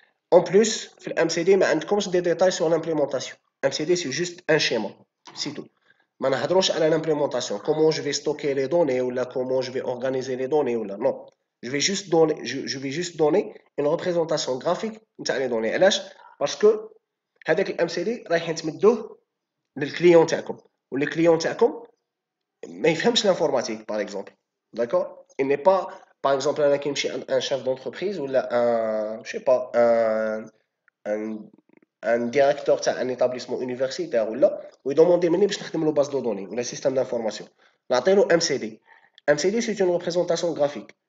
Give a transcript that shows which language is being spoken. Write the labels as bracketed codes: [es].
[fr] En plus, le MCD, il y a des détails sur l'implémentation. MCD, c'est juste un schéma, c'est tout. Mais on à l'implémentation. Comment je vais stocker les données, ou là, comment je vais organiser les données, ou là. Non. Je vais juste donner une représentation graphique des données. Parce que, [ar] هذاك الام سي دي رايحين تمدوه للكليون تاعكم والكليون تاعكم ما يفهمش [fr] l'informatique par exemple. D'accord? Il n'est pas, par exemple, un chef d'entreprise ou là, je sais pas, un, un directeur d'un établissement universitaire ou là, où il demande [ar] مني باش نخدم له [fr] base de données ou le système d'information. [ar] نعطيله MCD. [fr] MCD c'est une représentation graphique.